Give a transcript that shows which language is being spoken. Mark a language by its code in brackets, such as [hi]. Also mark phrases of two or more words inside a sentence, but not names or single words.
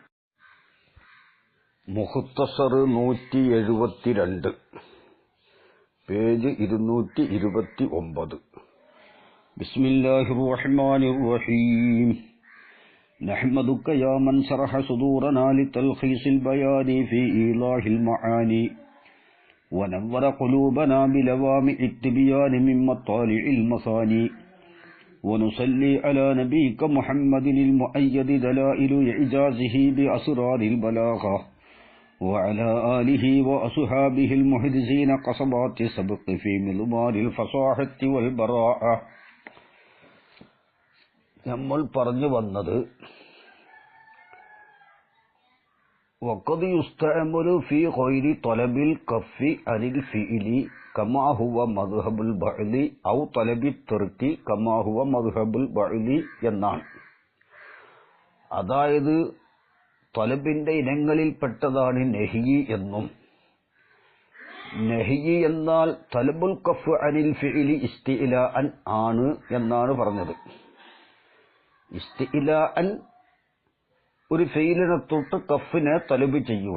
[ml] മുഖ്തസർ 172, പേജ് 229. [ar] بسم الله الرحمن الرحيم. نحمدك يا من شرح صدورنا لتلخيص البيان في إيضاح المعاني ونور قلوبنا بلوامع التبيان من مطالع المثاني ونصلي على نبيك محمد المؤيد دلائل إعجازه بأسرار البلاغة وعلى آله وأصحابه المحدثين قصبات سبق في مضمار الفصاحة والبراءة. [ml] നമ്മൾ പറഞ്ഞു വന്നത് [ar] وقد يستعمل في غير طلب الكف عن الفعل كما هو مذهب البعض أو طلب الترك كما هو مذهب البعض എന്നാണ്. [ml] അതായത് തലബിന്റെ ഇനങ്ങളിൽപ്പെട്ടതാണ് നഹി എന്നും, നഹി എന്നാൽ [ar] طلب الكف عن الفعل استعلاء [ml] ആണ് എന്നാണ് പറഞ്ഞത്. ഇസ്തിഇലാഅൻ ഒരു ഫെയിലിനെ തൊട്ട് കഫിനെ തലബ് ചെയ്യുക.